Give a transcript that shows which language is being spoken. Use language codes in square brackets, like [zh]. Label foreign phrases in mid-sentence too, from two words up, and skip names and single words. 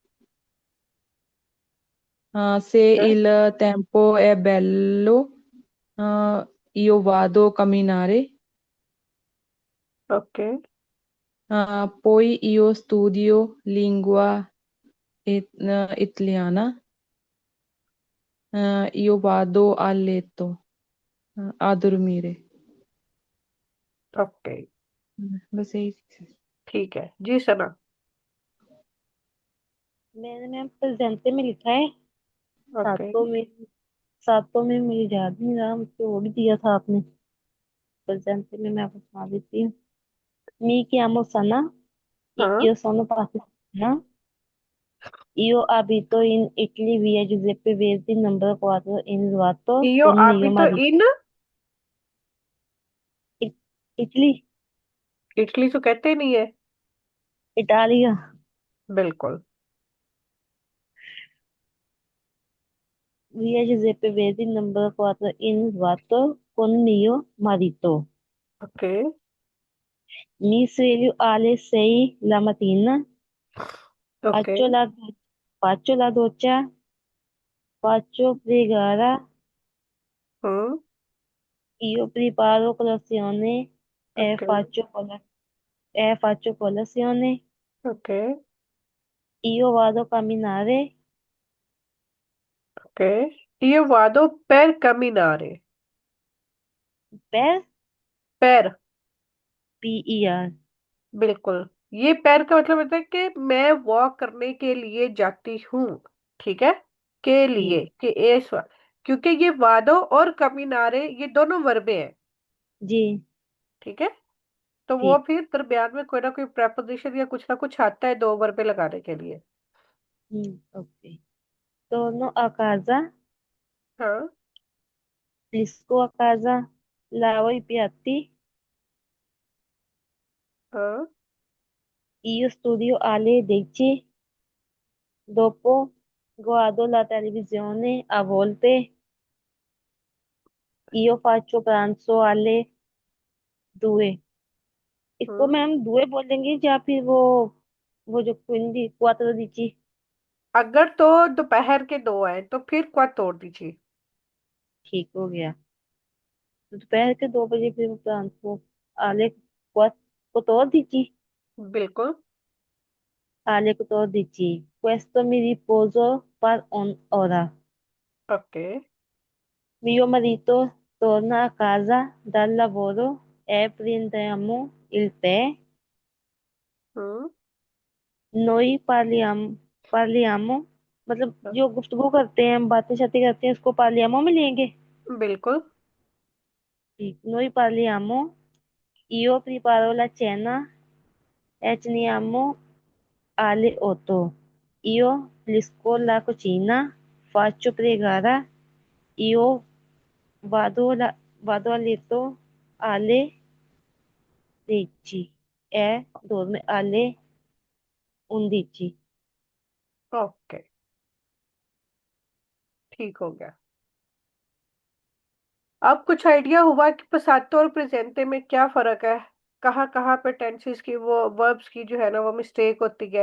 [it] Se il tempo è bello, io vado a camminare. [hi] ओके। [it] Poi io studio lingua italiana. Io vado a letto a dormire. [hi] ओके। बस यही चीज़ है। ठीक है जी सना। मैंने मैम प्रेजेंटे में लिखा है। ओके। सातों में, सातों में मुझे याद नहीं रहा, मुझको वो भी दिया था आपने। प्रेजेंट में मैं आपको सुना देती हूँ। [it] मी chiamo Sana e [hi] हाँ। [it] io sono pakistana. Io abito in Italy via Giuseppe Verdi number 4 in Ruato इयो con [hi] आप ही [it] mio [hi] तो [it] marito. इन। I- Italy, [hi] इटली तो कहते नहीं है। [it] Italia. [hi] बिल्कुल। [it] Via Giuseppe Verdi number 4 in Ruato con mio marito. [hi] ओके। [it] Mi sveglio alle 6 la mattina, [hi] ओके। [it] faccio la doccia, faccio pregare, [hi] हम्म। [it] io preparo colazione [hi] ओके। [it] e faccio colazione, [hi] ओके। [it] io vado a camminare ओके। io vado per camminare. per पैर। PER. [hi] बिल्कुल। ये पैर का मतलब होता है कि मैं वॉक करने के लिए जाती हूँ। ठीक है। के लिए जी कि क्योंकि ये वादो और कमिनारे ये दोनों वर्बे हैं। जी ठीक है। तो वो ठीक। फिर दरम्यान में कोई ना कोई प्रेपोजिशन या कुछ ना कुछ आता है दो वर्बे लगाने के लिए। [it] ओके। Torno a casa, [hi] हाँ। [it] pulisco a casa, lavo i piatti, [hi] हाँ। [it] io studio alle 10, dopo guardo la televisione a volte, io faccio pranzo alle 2। [hi] इसको हम्म। मैम दुए बोलेंगे या फिर वो जो [it] quindi quattro dieci. [hi] अगर तो दोपहर के दो हैं तो फिर क्या तोड़ दीजिए। ठीक हो गया। तो दोपहर के 2 बजे फिर [it] pranzo alle 14 [hi] बिल्कुल। [it] alle 14. Questo mi riposo per un'ora. [hi] ओके। [it] Mio marito torna a casa dal lavoro e prendiamo il tè. [hi] हम्म। [it] Noi parliamo, [hi] मतलब जो गुफ्तगू करते हैं, हम बातें शातें करते हैं, उसको parliamo में लेंगे। बिल्कुल। ठीक। [it] Noi parliamo, io preparo la cena e ceniamo alle 8. Io pulisco la cucina, faccio pregare, io vado a letto alle 10 e dorme alle 11। [hi] ओके। ठीक हो गया। अब कुछ आइडिया हुआ कि पसातो और प्रेजेंटे में क्या फर्क है। कहाँ कहाँ पे टेंसेस की वो वर्ब्स की जो है ना वो मिस्टेक होती है।